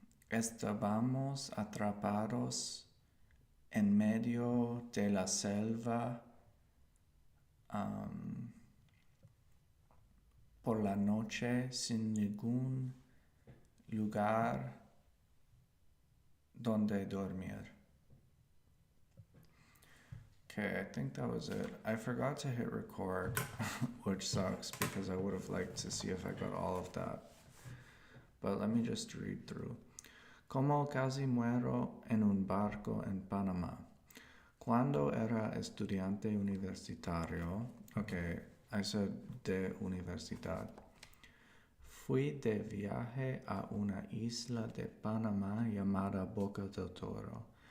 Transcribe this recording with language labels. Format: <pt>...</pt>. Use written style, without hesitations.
<es>Estábamos atrapados en medio de la selva um, por la noche sin ningún lugar donde dormir.</es> <en>Okay, I think that was it. I forgot to hit record, which sucks because I would have liked to see if I got all of that. But let me just read through.</en> <es>Como casi muero en un barco en Panamá. Cuando era estudiante universitario,</es> <en>okay, I said</en> <es>de universidad. Fui de viaje a una isla de Panamá llamada Boca del Toro.</es>